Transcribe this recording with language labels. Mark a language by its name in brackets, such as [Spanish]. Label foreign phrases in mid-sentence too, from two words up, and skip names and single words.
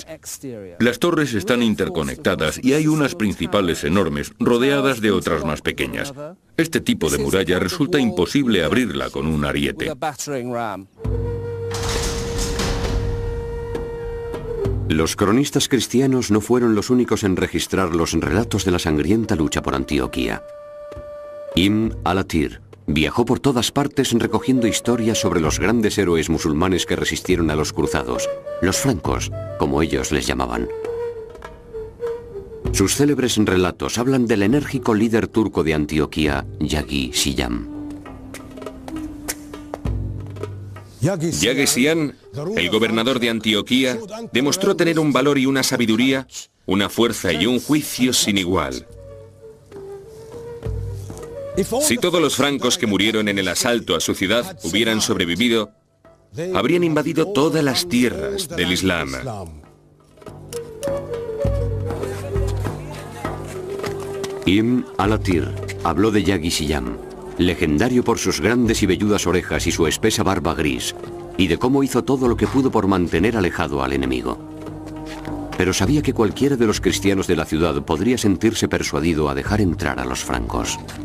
[Spanish] Las torres están interconectadas y hay unas principales enormes, rodeadas de otras más pequeñas. Este tipo de muralla resulta imposible abrirla con un ariete. Los cronistas cristianos no fueron los únicos en registrar los relatos de la sangrienta lucha por Antioquía. Ibn al-Athir viajó por todas partes recogiendo historias sobre los grandes héroes musulmanes que resistieron a los cruzados, los francos, como ellos les llamaban. Sus célebres relatos hablan del enérgico líder turco de Antioquía, Yagi Siyam. Yagesian, el gobernador de Antioquía, demostró tener un valor y una sabiduría, una fuerza y un juicio sin igual. Si todos los francos que murieron en el asalto a su ciudad hubieran sobrevivido, habrían invadido todas las tierras del Islam. Ibn al-Athir habló de Yagi Siyam, legendario por sus grandes y velludas orejas y su espesa barba gris, y de cómo hizo todo lo que pudo por mantener alejado al enemigo. Pero sabía que cualquiera de los cristianos de la ciudad podría sentirse persuadido a dejar entrar a los francos.